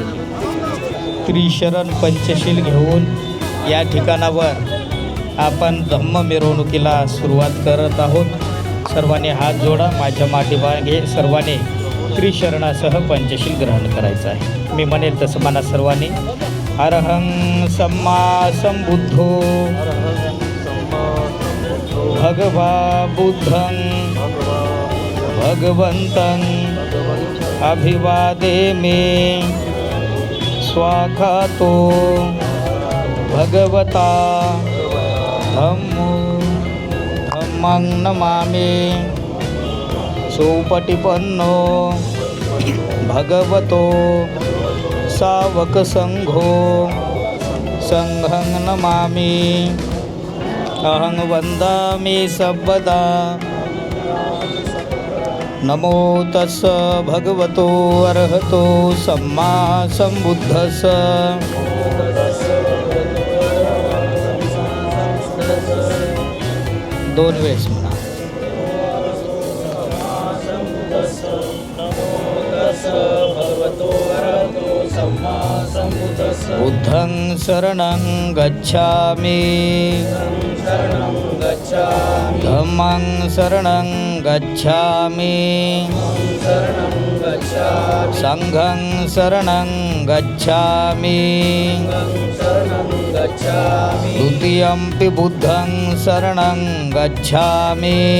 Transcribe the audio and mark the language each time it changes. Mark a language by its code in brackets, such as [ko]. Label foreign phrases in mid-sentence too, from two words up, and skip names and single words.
[mr] त्रिशरण पंचशील घेऊन या ठिकाणावर आपण धम्म मिरवणुकीला सुरुवात करत आहोत. सर्वांनी हात जोडा. माझ्या माठीमागे सर्वांनी त्रिशरणासह पंचशील ग्रहण करायचं आहे. मी म्हणेल तसं म्हणा सर्वांनी. [pi] अरहं सम्मा संबुद्धो भगवा बुद्धं भगवन्तं अभिवादेमि स्वाखातो भगवता धम्मं नमामि सुपटिपन्नो भगवतो सावकसंघो संघं नमामि अहं वन्दामि सर्वदा. नमो तस्स भगवतो अर्हतो सम्मा संबुद्धस्स. [mr] दोन वेळेस म्हणा. [pi] बुद्धं शरणं गच्छामि धम्मं शरणं गच्छामि संघं शरणं गच्छामि द्वितीयंपि बुद्धं शरणं गच्छामि